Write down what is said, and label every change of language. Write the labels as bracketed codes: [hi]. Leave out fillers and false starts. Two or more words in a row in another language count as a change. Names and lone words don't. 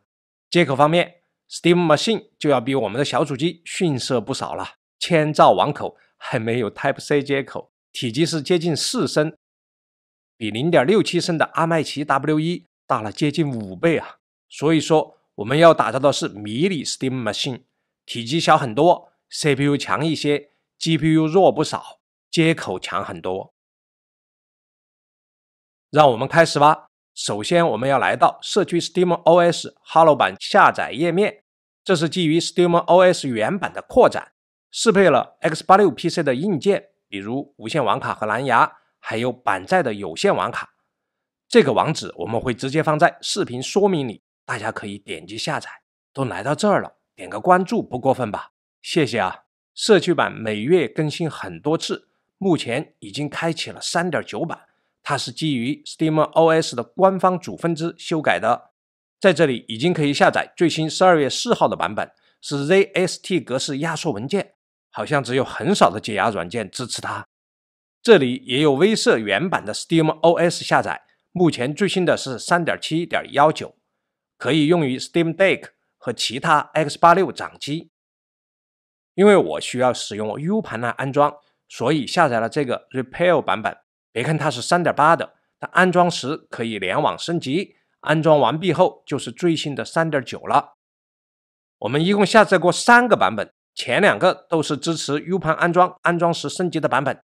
[zh] 接口方面 Steam Machine 就要比我们的小主機遜色不少了，1000兆网口還沒有 Type-C 接口，體積是接近4升，比 0.67 升的阿麥奇 W1 大了接近5倍啊。所以說我們要打造的是迷你 Steam Machine，體積小很多， CPU 強一些， GPU 弱不少，接口強很多。讓我們開始吧。首先我們要來到社區 SteamOS Halo 版下載頁面，這是基於 SteamOS 原版的擴展，適配了 X86 PC 的硬件，比如無線網卡和藍牙，還有板載的有線網卡。這個網址我們會直接放在視頻說明裡，大家可以點擊下載。都來到這兒了，點個關注不過分吧？謝謝啊！社區版每月更新很多次，目前已經開啟了 3.9 版。它是基於 SteamOS 的官方主分支修改的，在這裡已經可以下載最新12月4號的版本，是 ZST 格式壓縮文件，好像只有很少的解壓軟件支持它。這裡也有威社原版的 SteamOS 下載，目前最新的是 3.7.19， 可以用於 Steam Deck 和其他 X86 掌機。因為我需要使用 U 盤來安裝，所以下載了這個 Repair 版本。別看它是 3.8 的，但安裝時可以聯網升級，安裝完畢後就是最新的 3.9 了。我們一共下載過3個版本，前2個都是支持 U 盤安裝時升級的版本。